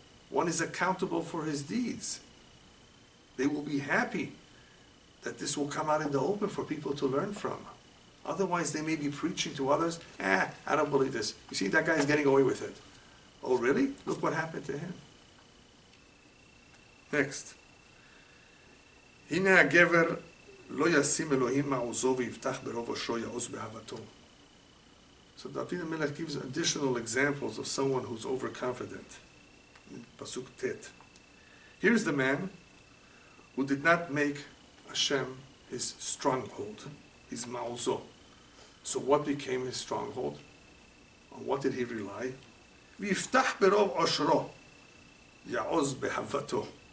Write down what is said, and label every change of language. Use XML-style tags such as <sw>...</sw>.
<en>One is accountable for his deeds. They will be happy that this will come out in the open for people to learn from. Otherwise, they may be preaching to others, I don't believe this. You see, that guy's getting away with it. Oh, really? Look what happened to him. Next.</en> <he>הנה הגבר לא ישים אלוהים מעוזו ויפתח ברוב ראשו יעוז באהבתו.</he> <en>So David HaMelech gives additional examples of someone who's overconfident. In Pasuk Tet. Here's the man who did not make Hashem his stronghold, his ma'uzo. So what became his stronghold? On what did he rely?</en> <he>ויפתח ברוב עושרו יעוז באהבתו.</he>